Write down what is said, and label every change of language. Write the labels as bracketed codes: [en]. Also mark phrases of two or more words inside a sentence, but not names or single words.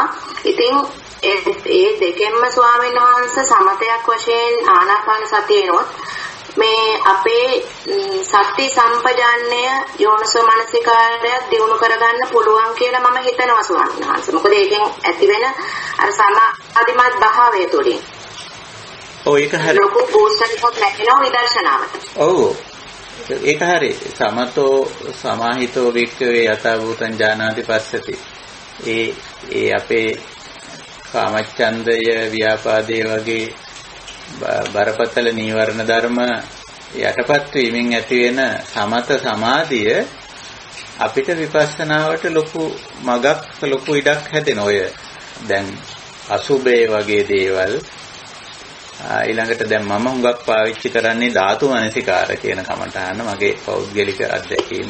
[si] ඉතින් ඒ දෙකෙන්ම ස්වාමීන් වහන්සේ සමතයක් වශයෙන් ආනාපාන සතියනොත් මේ අපේ සති සම්පජාන්නය යෝනිසෝ මනසිකාරය දියුණු කරගන්න පුළුවන් කියලා මම හිතනවා ස්වාමීන් වහන්සේ. මොකද ඒකෙන් ඇතිවෙන අර සමාධිමත් භාවය තුළින් ඒක හරි. ලොකු බෝසත්කමක් ලැබෙනවා විදර්ශනාවට. ඔව්. ඒක හරි. [pi] සමතෝ සමාහිතෝ වික්ඛවේ යථාභූතං ඥානාති පස්සති. [si] ඒ අපේ කාමච්ඡන්දය ව්‍යාපාදයේ වගේ බරපතල නීවරණ ධර්ම යටපත් වීමෙන් ඇති වෙන සමත සමාධිය අපිට විපස්සනාවට ලොකු මගක් ලොකු ඉඩක් හැදෙන ඔය දැන් අසුබේ වගේ දේවල් ඊළඟට දැන් මම හුඟක් පාවිච්චි කරන්නේ ධාතු මනසිකාර කියන කමඨාන මගේ පෞද්ගලික අත්දැකීම.